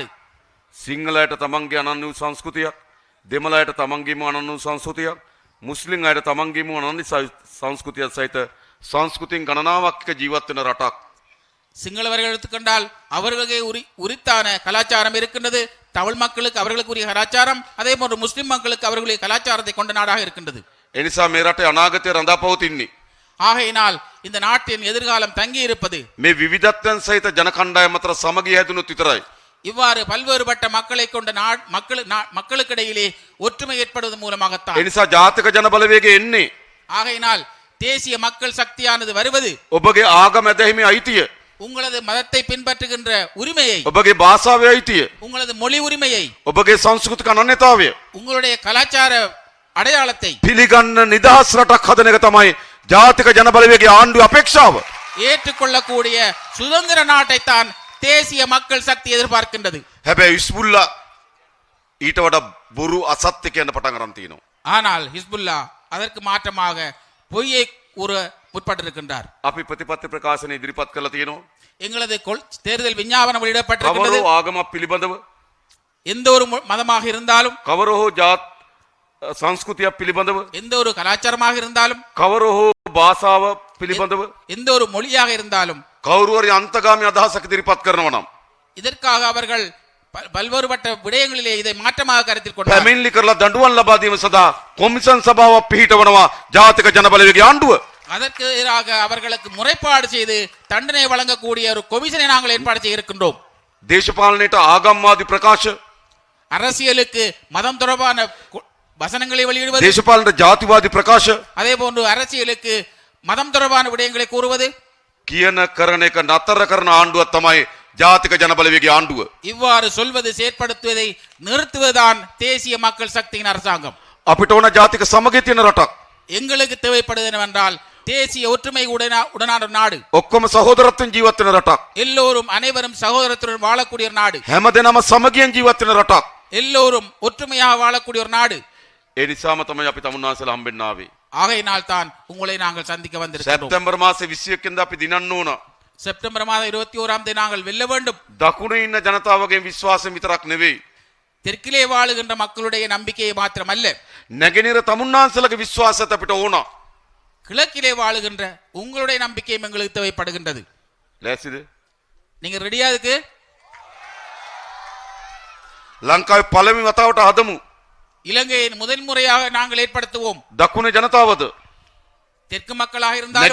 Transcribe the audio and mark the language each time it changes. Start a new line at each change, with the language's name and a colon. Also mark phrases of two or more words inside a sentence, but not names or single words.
Sinhala: සිංහලයට තමන්ගේ අනන්‍ය වූ සංස්කෘතියක්, දෙමළයට තමන්ගේම අනන්‍ය වූ සංස්කෘතියක්, මුස්ලිම් අයට තමන්ගේම අනන්‍ය සංස්කෘතියක් සහිත සංස්කෘතින් ගණනාවක් එක්ක ජීවත් වෙන රටක්.
Tamil: சிங்களவர்கள் எடுத்துக்கொண்டால் அவர்களுக்கு உரித்தான கலாச்சாரம் இருக்கின்றது. தமிழ் மக்களுக்கு அவர்களுக்கு உரிய கலாச்சாரம், அதே போன்று முஸ்லிம் மக்களுக்கு அவர்களுடைய கலாச்சாரத்தை கொண்ட நாடாக இருக்கின்றது.
Sinhala: ඒ නිසා මේ රටේ අනාගතය රඳා පවතින්නේ
Tamil: ஆகையினால் இந்த நாட்டின் எதிர்காலம் தங்கி இருப்பது
Sinhala: මේ විවිධත්වයන් සහිත ජන කණ්ඩායම් අතර සමගිය හැදුනොත් විතරයි.
Tamil: இவ்வாறு பல்வேறுபட்ட மக்களை கொண்ட மக்களுக்கிடையிலே ஒற்றுமை ஏற்படுவதன் மூலமாகத்தான்.
Sinhala: ඒ නිසා ජාතික ජන බලවේගය එන්නේ
Tamil: ஆகையினால் தேசிய மக்கள் சக்தியானது வருவது
Sinhala: ඔබගේ ආගම ඇදහිමේ අයිතිය,
Tamil: உங்களது மதத்தை பின்பற்றுகின்ற உரிமையை,
Sinhala: ඔබගේ භාෂාවේ අයිතිය,
Tamil: உங்களது மொழி உரிமையை,
Sinhala: ඔබගේ සංස්කෘතික අනන්‍යතාවය
Tamil: உங்களுடைய கலாச்சார அடையாளத்தை
Sinhala: පිළිගන්න නිදහස් රටක් හදන එක තමයි ජාතික ජන බලවේගයේ ආණ්ඩුවේ අපේක්ෂාව.
Tamil: ஏற்றுக்கொள்ளக்கூடிய சுதந்திர நாட்டைத்தான் தேசிய மக்கள் சக்தி எதிர்பார்க்கின்றது.
Sinhala: හැබැයි ඉස්බුල්ලා ඊට වඩා බොරු අසත්‍ය කියන පටන් ගන්න තියෙනවා.
Tamil: ஆனால் ஹிஸ்புல்லா அதற்கு மாற்றமாக பொய்யை கூற முற்பட்டிருக்கின்றார்.
Sinhala: අපි ප්‍රතිපත්ති ප්‍රකාශන ඉදිරිපත් කරලා තියෙනවා.
Tamil: எங்களது தேர்தல் விஞ்ஞாபனம் வெளியிடப்பட்டிருக்கிறது.
Sinhala: කවරෝ ආගමක් පිළිබඳව,
Tamil: எந்த ஒரு மதமாக இருந்தாலும்,
Sinhala: කවරෝ ජාත් සංස්කෘතියක් පිළිබඳව,
Tamil: எந்த ஒரு கலாச்சாரமாக இருந்தாலும்,
Sinhala: කවරෝ භාෂාව පිළිබඳව
Tamil: எந்த ஒரு மொழியாக இருந்தாலும்,
Sinhala: කවුරු හරි අන්තගාමී අදහසක් ඉදිරිපත් කරනවා නම්
Tamil: இதற்காக அவர்கள் பல்வேறுபட்ட விடயங்களிலே இதை மாற்றமாக கருத்தில் கொண்டார்.
Sinhala: පැමිණිලි කරලා දඬුවම් ලබා දීම සඳහා කොමිෂන් සභාවක් පිහිටවනවා ජාතික ජන බලවේගයේ ආණ්ඩුව.
Tamil: அதற்கு எதிராக அவர்களுக்கு முறைப்பாடு செய்து தண்டனை வழங்கக்கூடிய ஒரு கொமிஷனை நாங்கள் ஏற்பாடு செய்ய இருக்கின்றோம்.
Sinhala: දේශපාලනයට ආගම්වාදී ප්‍රකාශ,
Tamil: அரசியலுக்கு மதம் தொடர்பான வசனங்களை வெளியிடுவது,
Sinhala: දේශපාලනයට ජාතිවාදී ප්‍රකාශ,
Tamil: அதே போன்று அரசியலுக்கு மதம் தொடர்பான விடயங்களை கூறுவது,
Sinhala: කියන කරන එක නතර කරන ආණ්ඩුවක් තමයි ජාතික ජන බලවේගයේ ආණ්ඩුව.
Tamil: இவ்வாறு சொல்வது, செயற்படுத்துவதை நிறுத்துவதுதான் தேசிய மக்கள் சக்தியின் அரசாங்கம்.
Sinhala: අපිට ඕන ජාතික සමගිය තියෙන රටක්.
Tamil: எங்களுக்கு தேவைப்படுவது என்னவென்றால் தேசிய ஒற்றுமை உடனான ஒரு நாடு,
Sinhala: ඔක්කොම සහෝදරත්වයෙන් ජීවත් වෙන රටක්.
Tamil: எல்லோரும் அனைவரும் சகோதரத்துடன் வாழக்கூடிய ஒரு நாடு,
Sinhala: හැමදෙනාම සමගියෙන් ජීවත් වෙන රටක්.
Tamil: எல்லோரும் ஒற்றுமையாக வாழக்கூடிய ஒரு நாடு.
Sinhala: ඒ නිසාම තමයි අපි තමුන්නාසලා හම්බෙන්න ආවේ.
Tamil: ஆகையினால் தான் உங்களை நாங்கள் சந்திக்க வந்திருக்கிறோம்.
Sinhala: සැප්තැම්බර් මාසේ 21 වෙනිදා අපි දිනන්න ඕන.
Tamil: செப்டம்பர் மாதம் 21ஆம் தேதி நாங்கள் வெல்ல வேண்டும்.
Sinhala: දකුණේ ඉන්න ජනතාවගේ විශ්වාසය විතරක් නෙවෙයි.
Tamil: தெற்கிலே வாழுகின்ற மக்களுடைய நம்பிக்கையை மாத்திரமல்ல,
Sinhala: නැගෙනහිර තමුන්නාසලගේ විශ්වාසයත් අපිට ඕන.
Tamil: கிழக்கிலே வாழுகின்ற உங்களுடைய நம்பிக்கையும் எங்களுக்கு தேவைப்படுகின்றது.
Sinhala: ලෑස්තිද?
Tamil: நீங்க ரெடியா அதுக்கு?
Sinhala: ලංකාවේ පළවෙනි වතාවට හදමු.
Tamil: இலங்கையின் முதல் முறையாக நாங்கள் ஏற்படுத்துவோம்.
Sinhala: දකුණේ ජනතාවද?
Tamil: தெற்கு மக்களாக இருந்தாலும்